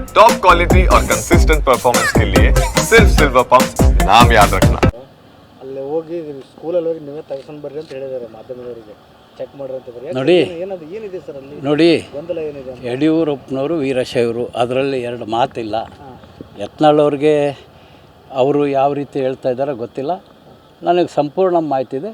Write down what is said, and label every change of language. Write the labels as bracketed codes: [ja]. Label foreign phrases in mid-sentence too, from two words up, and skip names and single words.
[en] top quality [hi] और [en] consistent performance [hi] के लिए सिर्फ सिल्वर पंप नाम याद रखना. [kn] ಅಲ್ಲಿ ಹೋಗಿ ಸ್ಕೂಲಲ್ಲಿ ಹೋಗಿ ನೀವೇ ತೆಗೆಸ್ಕೊಂಡು ಬರ್ರಿ ಅಂತ ಹೇಳಿದ್ದಾರೆ ಮಾಧ್ಯಮದವರಿಗೆ ಚೆಕ್ ಮಾಡ್ರಿ ಅಂತ ಬರ್ರಿ. ನೋಡಿ ಏನದು ಏನಿದೆ ಸರ್ ಅಲ್ಲಿ ನೋಡಿ ಗೊಂದಲ ಏನಿದೆ? ಯಡಿಯೂರಪ್ಪನವರು ವೀರಶೈವರು, ಅದರಲ್ಲಿ ಎರಡು ಮಾತಿಲ್ಲ. ಯತ್ನಾಳ್ ಅವ್ರಿಗೆ ಅವರು ಯಾವ ರೀತಿ ಹೇಳ್ತಾ ಇದ್ದಾರೋ ಗೊತ್ತಿಲ್ಲ, ನನಗೆ ಸಂಪೂರ್ಣ ಮಾಹಿತಿ ಇದೆ.